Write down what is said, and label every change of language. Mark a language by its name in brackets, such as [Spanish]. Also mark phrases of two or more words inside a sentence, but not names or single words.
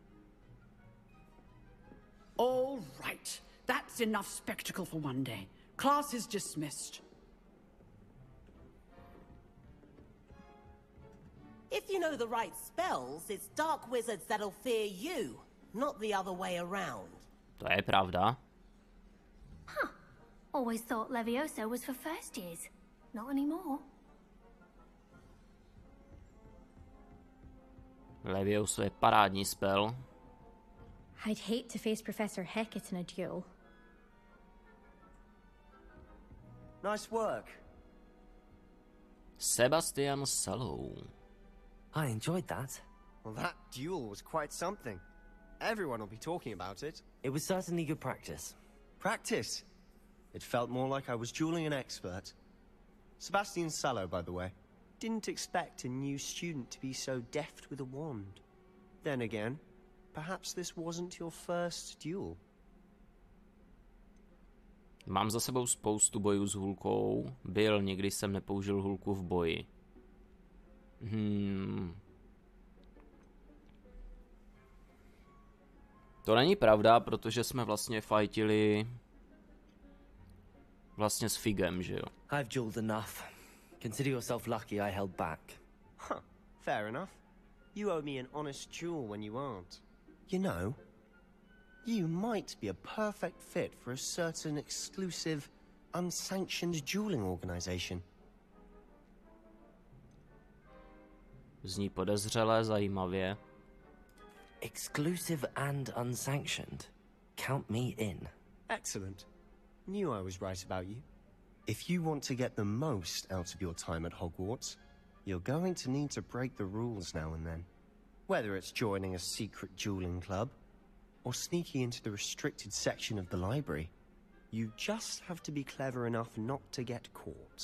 [English] All right. That's enough spectacle for one day. Class is dismissed. If you know the right spells, it's dark wizards that'll fear you, not the other way around. [Czech] To je pravda. [English] Huh. Always thought Levioso was for first years. Not anymore. [Czech] Levioso je parádní spell. [English] I'd hate to face Professor Hecat in a duel. Nice work. Sebastian Sallow. I enjoyed that. Well, that duel was quite something. Everyone will be talking about it. It was certainly good practice. Practice. It felt more like I was dueling an expert. Sebastian Sallow, by the way. Didn't expect a new student to be so deft with a wand. Then again, perhaps this wasn't your first duel. [Czech] Mám za sebou spoustu bojů s hůlkou. Nikdy jsem nepoužil hůlku v boji. To není pravda, protože jsme vlastně fightili vlastně s Figem, že jo? [English] I've dueled enough. Consider yourself lucky I held back. Huh, fair enough. You owe me an honest duel when you aren't. You know, you might be a perfect fit for a certain exclusive, unsanctioned dueling organization. [Czech] Zní podezřelé, zajímavě. [English] Exclusive and unsanctioned. Count me in. Excellent. Knew I was right about you. If you want to get the most out of your time at Hogwarts, you're going to need to break the rules now and then. Whether it's joining a secret dueling club, or sneaking into the restricted section of the library, you just have to be clever enough not to get caught.